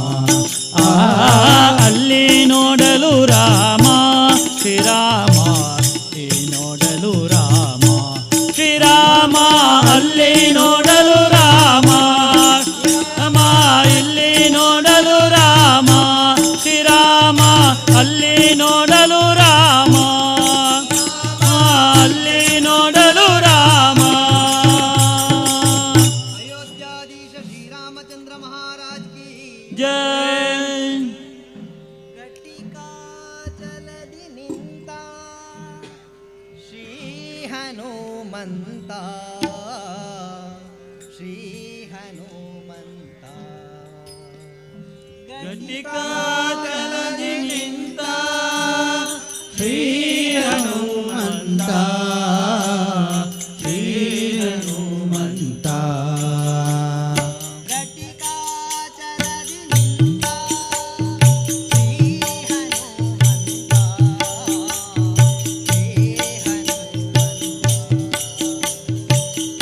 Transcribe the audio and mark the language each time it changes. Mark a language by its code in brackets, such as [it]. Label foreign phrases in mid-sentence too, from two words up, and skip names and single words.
[kn] ಅಲ್ಲಿ ನೋಡಲು ರಾಮ ಶ್ರೀರಾಮ ಅಲ್ಲಿ ನೋಡಲು ರಾಮ ಶ್ರೀರಾಮ ಅಲ್ಲಿ ನೋಡಲು ರಾಮ ರಾಮ ಇಲ್ಲಿ ನೋಡಲು ರಾಮ ಶ್ರೀರಾಮ ಅಲ್ಲಿ ನೋಡಲು ರಾಮ ಅಲ್ಲಿ ನೋಡಲು ರಾಮ [hi] अयोध्याधीश श्रीरामचंद्र महाराज की ಜೈ [kn] ಘಟಿಕಾಚಲದಿ ನಿಂತ ಶ್ರೀ ಹನುಮಂತ ಶ್ರೀ ಹನುಮಂತ ಘಟಿಕಾಚಲದಿ ನಿಂತ ಶ್ರೀ ಹನುಮಂತ ಶ್ರೀ ಹನುಮಂತ ಘಟಿಕಾಚಲದಿ ನಿಂತ ಶ್ರೀ ಹನುಮಂತ ಶ್ರೀ ಹನುಮಂತ